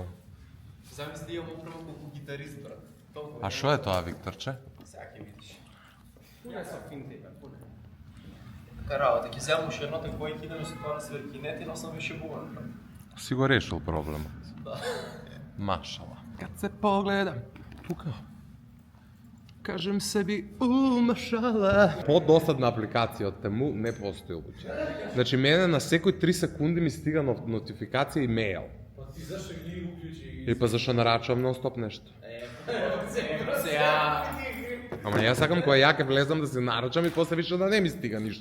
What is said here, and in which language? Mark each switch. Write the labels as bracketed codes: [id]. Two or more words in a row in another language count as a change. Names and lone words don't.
[mk] Замисли да имам управо колку гитарист, брат. Толку А што е тоа, Викторче? сега ќе видиш. [sr] Пуне са финте, пуне. [mk] Така работа, ќе земам уште едно такво и ќе идеме со тоа на свиркинет и носам више буван, брат. Си го решил проблемот. Да. Машала. [sr] Kad se pogledam, [mk] Тука. [sr] kažem sebi, mašala. [mk] Подосадна апликација од Тему не постои луѓе. Значи, мене на секој 3 секунди ми стига нотификација и мејл. Па ти зашто ги уклучи? И па зашто нарачувам нон-стоп нешто. Сега... Ама јас сакам кога ја ке влезам да се нарачам и после више да не ми стига ништо.